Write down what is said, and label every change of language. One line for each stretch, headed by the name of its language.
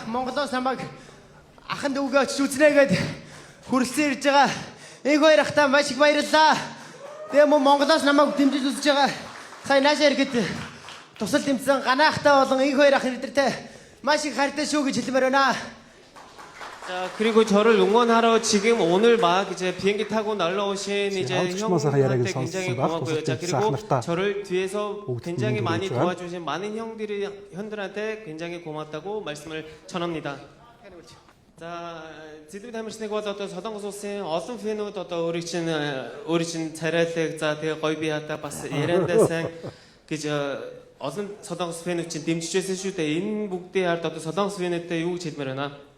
Mongolian: Монголоос намайг ахын дүүгээ очиж үзнэ гээд хүрэлцэн ирж байгаа. Энэ хоёр ахтаа маш их баярлалаа. Тэгээ мөн Монголоос намайг дэмжиж үзэж байгаа. Сая наашаа ирэхэд тусал дэмжсэн ганаахтай болон энэ хоёр ах нэртэй маш их хайртай шүү гэж хэлмээр байна.
Korean: 자, 그리고 저를 응원하러 지금 오늘 막 이제 비행기 타고 날라오신 이제 형한테 굉장히 고맙고요. 자, 그리고 저를 뒤에서 굉장히 많이 도와주신 많은 형들한테 굉장히 고맙다고 말씀을 전합니다. 자, 지금
Mongolian: тамирчныг бол одоо Солонгос улсын олон фэнүүд одоо өөрийн царайлаг за тэгээ гоё биятаа бас яриандаа сайн гэж олон Солонгос фэнүүд чинь дэмжиж байсан шүү дээ. Энэ бүгдийн ард одоо Солонгос фэнүүдтэй юу гэж хэлмээр байна?